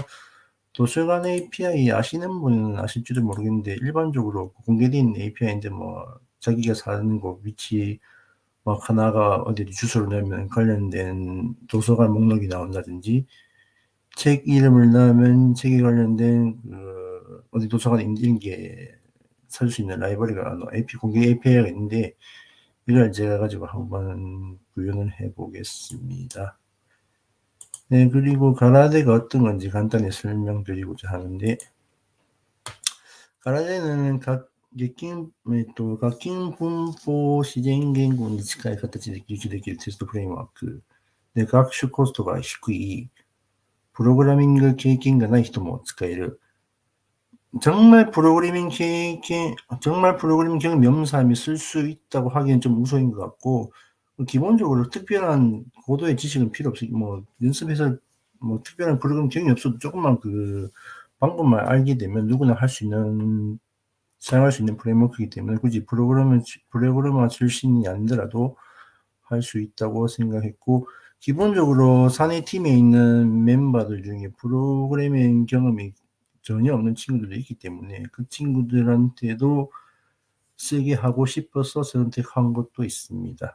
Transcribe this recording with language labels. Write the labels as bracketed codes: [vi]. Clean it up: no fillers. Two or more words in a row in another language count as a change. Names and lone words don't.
[ko] 도서관 API 아시는 분은 아실지도 모르겠는데 일반적으로 공개된 API인데 자기가 사는 곳 위치 하나가 어디 주소를 넣으면 관련된 도서관 목록이 나온다든지 책 이름을 넣으면 책에 관련된 어디 도서관에 있는 게 찾을 수 있는 라이브러리가 공개 API가 있는데 이걸 제가 가지고 한번 구현을 해보겠습니다. 네, 그리고 가라데가 어떤 건지 간단히 설명드리고자 하는데 가라데는 [ja] 学級分法自然言語に近い形で記述できるテストフレームワークで、学習コストが低い、プログラミング経験がない人も使える。 [ko] 정말 프로그래밍 경험이 없는 사람이 쓸 수 있다고 하기엔 좀 우스인 것 같고, 기본적으로 특별한 고도의 지식은 필요 없이, 연습해서 특별한 프로그래밍 경험이 없어도 조금만 그 방법만 알게 되면 누구나 사용할 수 있는 프레임워크이기 때문에 굳이 프로그래머 출신이 아니더라도 할 수 있다고 생각했고, 기본적으로 사내 팀에 있는 멤버들 중에 프로그래밍 경험이 전혀 없는 친구들도 있기 때문에 그 친구들한테도 쓰게 하고 싶어서 선택한 것도 있습니다.